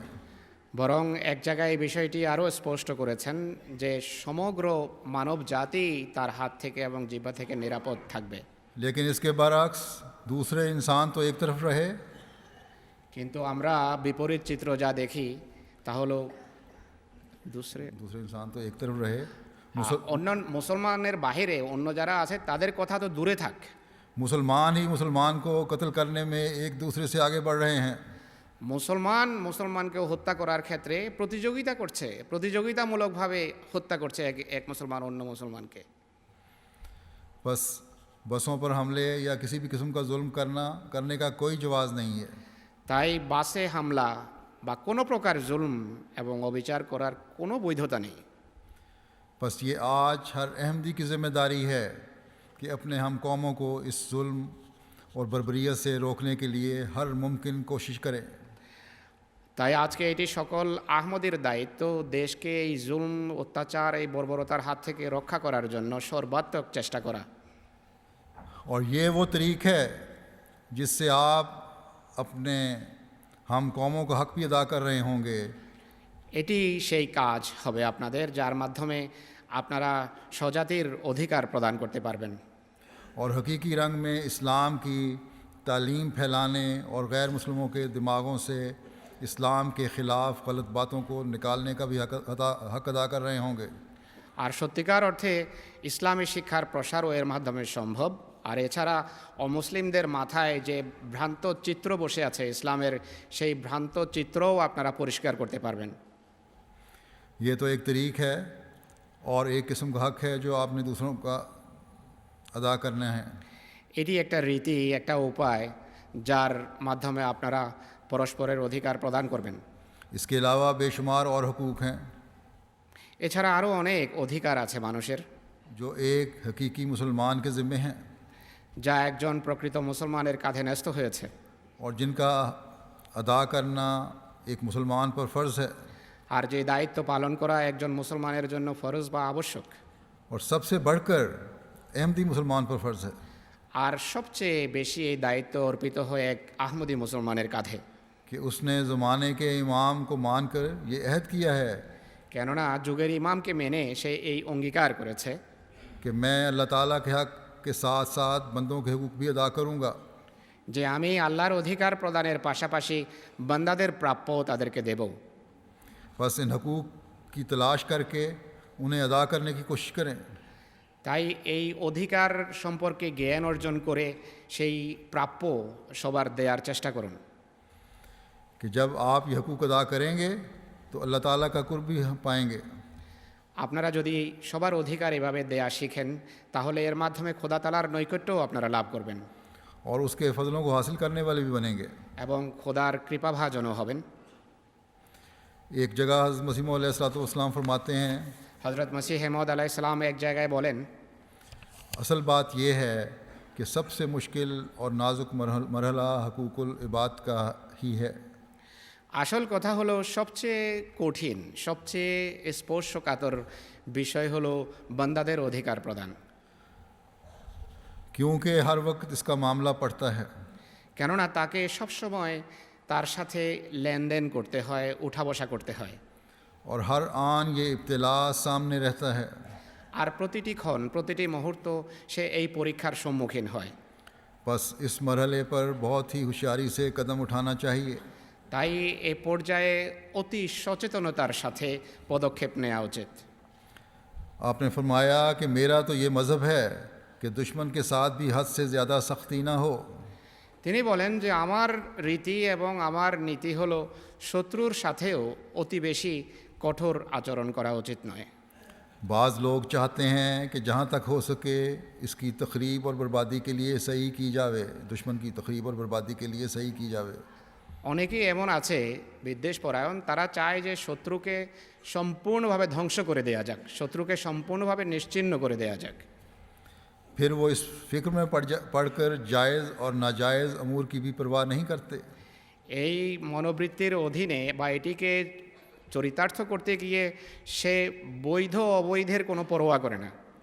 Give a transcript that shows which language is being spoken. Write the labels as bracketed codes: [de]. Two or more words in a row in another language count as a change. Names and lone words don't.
[bn] বরং এক জায়গায় এই বিষয়টি আরও স্পষ্ট করেছেন যে সমগ্র মানব জাতি তার হাত থেকে এবং জিহ্বা থেকে নিরাপদ থাকবে। [ur] لیکن اس کے برعکس دوسرے انسان تو ایک طرف رہے. [bn] কিন্তু আমরা বিপরীত চিত্র যা দেখি তা হলো [ur] دوسرے انسان تو ایک طرف رہے. [bn] অন্য মুসলমানের বাহিরে অন্য যারা আছে তাদের কথা তো দূরে থাক, [ur] مسلمان ہی مسلمان کو قتل کرنے میں ایک دوسرے سے آگے بڑھ رہے ہیں. [bn] মুসলমানকেও হত্যা করার ক্ষেত্রে প্রতিযোগিতা করছে, প্রতিযোগিতামূলকভাবে হত্যা করছে এক মুসলমান অন্য মুসলমানকে। [ur] بس بسوں پر حملے یا کسی بھی قسم کا ظلم کرنے کا کوئی جواز نہیں ہے. [bn] তাই বাসে হামলা বা কোনো প্রকার জুলম এবং অবিচার করার কোনো বৈধতা নেই। [ur] بس یہ آج ہر احمدی کی ذمہ داری ہے کہ اپنے ہم قوموں کو اس ظلم اور بربریت سے روکنے کے لیے ہر ممکن کوشش کریں. [bn] তাই আজকে এটি সকল আহমদীর দায়িত্ব দেশকে এই জুলম, অত্যাচার, এই বর্বরতার হাত থেকে রক্ষা করার জন্য সর্বাত্মক চেষ্টা করা। [ur] اور یہ وہ طریق ہے جس سے آپ اپنے ہم قوموں کا حق بھی ادا کر رہے ہوں گے. [bn] এটি সেই কাজ হবে আপনাদের যার মাধ্যমে আপনারা স্বজাতির অধিকার প্রদান করতে পারবেন. [ur] اور حقیقی رنگ میں اسلام کی تعلیم پھیلانے اور غیر مسلموں کے دماغوں سے اسلام کے خلاف غلط باتوں کو نکالنے کا بھی حق ادا کر رہے ہوں گے. [bn] আর সত্যিকার অর্থে ইসলামী শিক্ষার প্রসারও এর মাধ্যমে সম্ভব. আর এছাড়া অমুসলিমদের মাথায় যে ভ্রান্ত চিত্র বসে আছে ইসলামের, সেই ভ্রান্ত চিত্রও আপনারা পরিষ্কার করতে পারবেন. [ur] یہ تو ایک طریق ہے اور ایک قسم کا حق ہے جو آپ نے دوسروں کا ادا کرنا ہے. [bn] এটি একটা রীতি, একটা উপায় যার মাধ্যমে আপনারা পরস্পরের অধিকার প্রদান করবেন. [ur] اس کے علاوہ بے شمار اور حقوق ہیں [bn] এছাড়া আরও অনেক অধিকার আছে মানুষের, [ur] جو ایک حقیقی مسلمان کے ذمے ہیں [bn] যা একজন প্রকৃত মুসলমানের কাঁধে ন্যস্ত হয়েছে, [ur] اور جن کا ادا کرنا ایک مسلمان پر فرض ہے. [bn] আর যে দায়িত্ব পালন করা একজন মুসলমানের জন্য ফরজ বা আবশ্যক. [ur] اور سب سے بڑھ کر احمدی مسلمان پر فرض ہے [bn] আর সবচেয়ে বেশি এই দায়িত্ব অর্পিত হয় এক আহমদি মুসলমানের কাঁধে, [ur] کہ اس نے زمانے کے امام کو مان کر یہ عہد کیا ہے [bn] কেননা যুগের ইমামকে মেনে সে এই অঙ্গীকার করেছে [ur] کہ میں اللہ تعالیٰ کے حق کے ساتھ ساتھ بندوں کے حقوق بھی ادا کروں گا. [bn] যে আমি আল্লাহর অধিকার প্রদানের পাশাপাশি বান্দাদের প্রাপ্য তাদেরকে দেব. [ur] بس ان حقوق کی تلاش کر کے انہیں ادا کرنے کی کوشش کریں. [bn] তাই এই অধিকার সম্পর্কে জ্ঞান অর্জন করে সেই প্রাপ্য সবার দেওয়ার চেষ্টা করুন. [ur] کہ جب آپ یہ حقوق ادا کریں گے تو اللہ تعالیٰ کا قرب بھی پائیں گے. [bn] আপনারা যদি সবার অধিকার এভাবে দেয়া শিখেন তাহলে এর মাধ্যমে খোদা তাআলার নৈকট্যও আপনারা লাভ করবেন [ur] اور اس کے فضلوں کو حاصل کرنے والے بھی بنیں گے. [bn] এবং খোদার কৃপাভাজনও হবেন. [ur] ایک جگہ حضرت مسیح موعود [ar] علیہ الصلوۃ والسلام [ur] فرماتے ہیں [bn] হযরত মসিহ মাউদ [ar] عليه السلام [bn] এক জায়গায় বলেন, [ur] اصل بات یہ ہے کہ سب سے مشکل اور نازک مرحلہ حقوق العباد کا ہی ہے. [bn] আসল কথা হলো সবচেয়ে কঠিন, সবচেয়ে স্পর্শকাতর বিষয় হলো বান্দাদের অধিকার প্রদান. [ur] کیونکہ ہر وقت اس کا معاملہ پڑتا ہے. [bn] কেননা তাকে সবসময় তার সাথে লেনদেন করতে হয়, উঠা বসা করতে হয়. [ur] اور ہر آن یہ ابتلا سامنے رہتا ہے. [bn] আর প্রতিটি ক্ষণ, প্রতিটি মুহূর্ত সে এই পরীক্ষার সম্মুখীন হয়. [ur] بس اس مرحلے پر بہت ہی ہوشیاری سے قدم اٹھانا چاہیے. [bn] তাই এ পর্যায়ে অতি সচেতনতার সাথে পদক্ষেপ নেওয়া উচিত. [ur] آپ نے فرمایا کہ میرا تو یہ مذہب ہے کہ دشمن کے ساتھ بھی حد سے زیادہ سختی نہ ہو. [bn] তিনি বলেন যে আমার রীতি এবং আমার নীতি হলো শত্রুর সাথেও অতি বেশি কঠোর আচরণ করা উচিত নয়. [ur] بعض لوگ چاہتے ہیں کہ جہاں تک ہو سکے اس کی تخریب اور بربادی کے لیے صحیح کی جاوے, دشمن کی تخریب اور بربادی کے لیے صحیح کی جاوے. [bn] অনেকেই এমন আছে বিদ্বেষপরায়ণ, তারা চায় যে শত্রুকে সম্পূর্ণভাবে ধ্বংস করে দেয়া যাক, শত্রুকে সম্পূর্ণভাবে নিশ্চিহ্ন করে দেয়া যাক. [ur] پھر وہ اس فکر میں پڑھ کر جائز اور ناجائز امور کی بھی پرواہ نہیں کرتے. [bn] এই মনোবৃত্তির অধীনে বা এটিকে চরিতার্থ করতে গিয়ে সে বৈধ অবৈধের কোনো পরোয়া করে না.